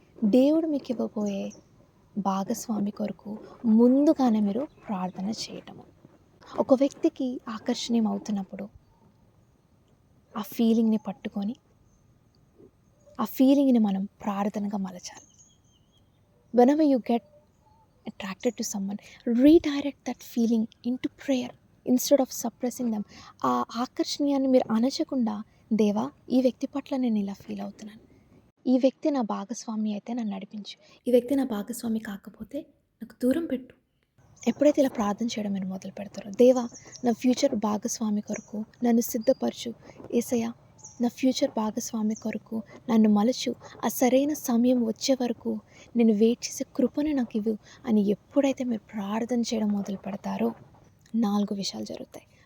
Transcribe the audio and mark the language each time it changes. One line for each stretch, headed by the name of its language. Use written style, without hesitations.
Telugu: దేవుడు మీకు ఇవ్వబోయే భాగస్వామి కొరకు ముందుగానే మీరు ప్రార్థన చేయటము. ఒక వ్యక్తికి ఆకర్షణీయం అవుతున్నప్పుడు ఆ ఫీలింగ్ని పట్టుకొని ఆ ఫీలింగ్ని మనం ప్రార్థనగా మలచాలి.
English: whenever you get attracted to someone, redirect that feeling into prayer instead of suppressing them.
Telugu: ఆ ఆకర్షణీయాన్ని మీరు అణచకుండా, దేవా ఈ వ్యక్తి పట్ల నేను ఇలా ఫీల్ అవుతున్నాను, ఈ వ్యక్తి నా భాగస్వామి అయితే నన్ను నడిపించు, ఈ వ్యక్తి నా భాగస్వామి కాకపోతే నాకు దూరం పెట్టు. ఎప్పుడైతే ఇలా ప్రార్థన చేయడం మీరు మొదలు పెడతారో, దేవా నా ఫ్యూచర్ భాగస్వామి కొరకు నన్ను సిద్ధపరచు, యేసయ్యా నా ఫ్యూచర్ భాగస్వామి కొరకు నన్ను మలచు, ఆ సరైన సమయం వచ్చే వరకు నేను వెయిట్ చేసే కృపను నాకు ఇవ్వు అని ఎప్పుడైతే మీరు ప్రార్థన చేయడం మొదలు పెడతారో 4 విషయాలు జరుగుతాయి.